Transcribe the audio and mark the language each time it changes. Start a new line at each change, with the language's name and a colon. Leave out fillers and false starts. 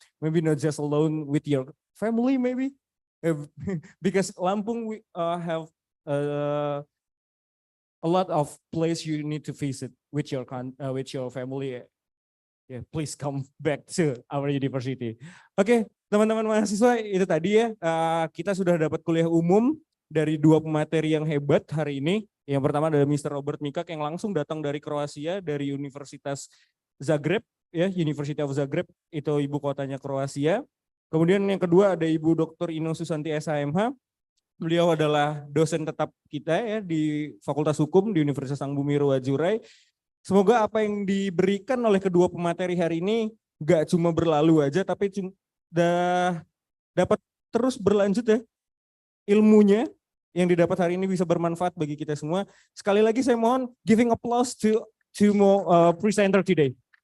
English: Maybe not just alone with your family, maybe. Because Lampung we have a lot of place you need to visit with your family. Yeah, please come back to our university.
Indonesian: Oke, teman-teman mahasiswa, itu tadi ya, kita sudah dapat kuliah umum dari 2 pemateri yang hebat hari ini. Yang pertama adalah Mr. Robert Mikak yang langsung datang dari Kroasia, dari Universitas Zagreb, ya, University of Zagreb, itu ibu kotanya Kroasia. Kemudian yang kedua ada Ibu Dr. Ino Susanti SHMH. Beliau adalah dosen tetap kita ya di Fakultas Hukum di Universitas Bumi Ruwa Jurai. Semoga apa yang diberikan oleh kedua pemateri hari ini gak cuma berlalu aja, tapi dapat terus berlanjut ya. Ilmunya yang didapat hari ini bisa bermanfaat bagi kita semua. Sekali lagi saya mohon
English: giving applause to more presenter today.